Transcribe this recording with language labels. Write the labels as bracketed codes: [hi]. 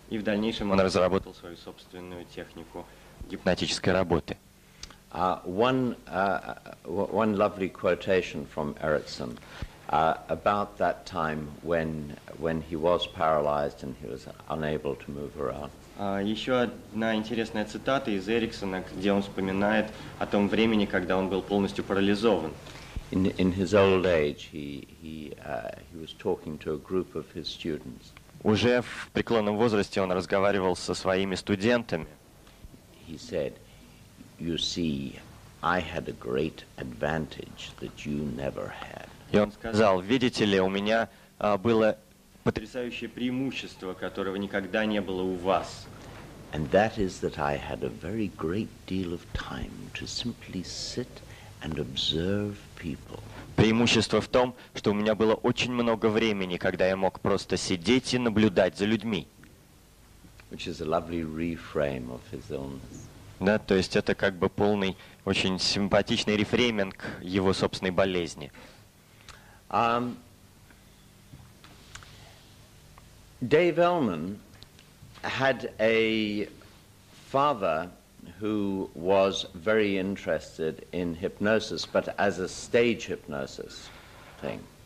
[ru] И в дальнейшем он разработал свою собственную технику гипнотической работы. [en] One lovely quotation from Erickson. about that time when he was paralyzed and he was unable to move around. [ru] Еще одна интересная цитата из Эриксона, где он вспоминает о том времени, когда он был полностью парализован. [en] In his old age, he was talking to a group of his students. [ru] Уже в преклонном возрасте он разговаривал со своими студентами. [en] He said, "You see, I had a great advantage that you never had." [ru] И он сказал: видите ли, у меня было потрясающее преимущество, которого никогда не было у вас. [en] And that is that I had a very great deal of time to simply sit and observe people. [ru] Преимущество в том, что у меня было очень много времени, когда я мог просто сидеть и наблюдать за людьми. [en] Which is a lovely reframe of his illness. [ru] Да, то есть это как бы полный, очень симпатичный рефрейминг его собственной болезни. [en] Dave Elman had a father who was very interested in hypnosis, but as a stage hypnosis thing.